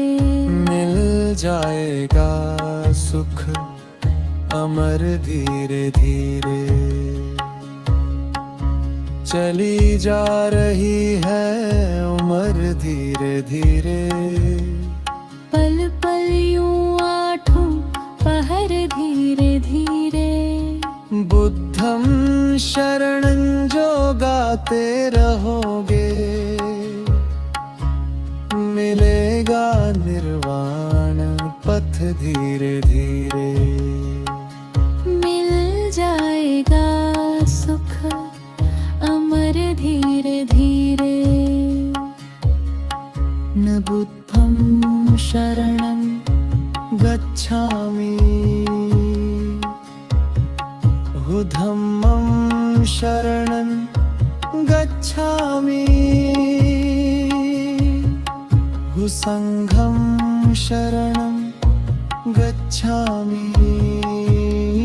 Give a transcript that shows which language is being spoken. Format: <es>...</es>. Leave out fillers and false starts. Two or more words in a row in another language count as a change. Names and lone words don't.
<hi>मिल जाएगा सुख अमर धीरे धीरे। चली जा रही है उम्र धीरे धीरे। पल पल यूं आठों पहर धीरे धीरे।</hi> <pi>बुद्धं शरणं</pi> <hi>जो गाते रहोगे, मिलेगा निर्वाण पथ धीरे धीरे। मिल जाएगा सुख अमर धीरे धीरे।</hi> <pi>न बुद्धं शरणं गच्छामि, हु धम्मं शरणं गच्छामि, हु संघं शरणं गच्छामि।</pi>